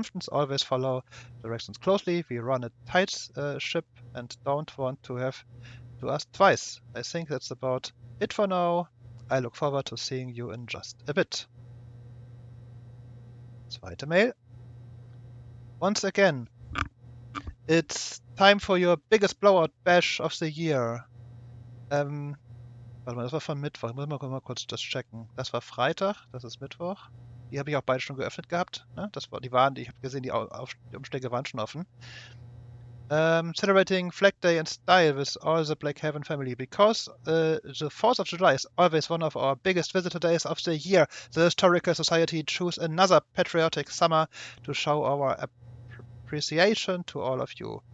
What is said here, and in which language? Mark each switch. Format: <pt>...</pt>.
<en>Fünftens, always follow directions closely. We run a tight ship and don't want to have to ask twice. I think that's about it for now. I look forward to seeing you in just a bit.</en> <de>Zweite Mail.</de> <en>Once again, it's time for your biggest blowout bash of the year.</en> <de>Warte mal, das war von Mittwoch. Ich muss mal kurz das checken. Das war Freitag, das ist Mittwoch. Die habe ich auch beide schon geöffnet gehabt. Ne? Ich habe gesehen, die Umschläge waren schon offen.</de> <en>Celebrating Flag Day in style with all the Blackhaven family. Because the 4th of July is always one of our biggest visitor days of the year, the Historical Society choose another patriotic summer to show our appreciation to all of you.</en>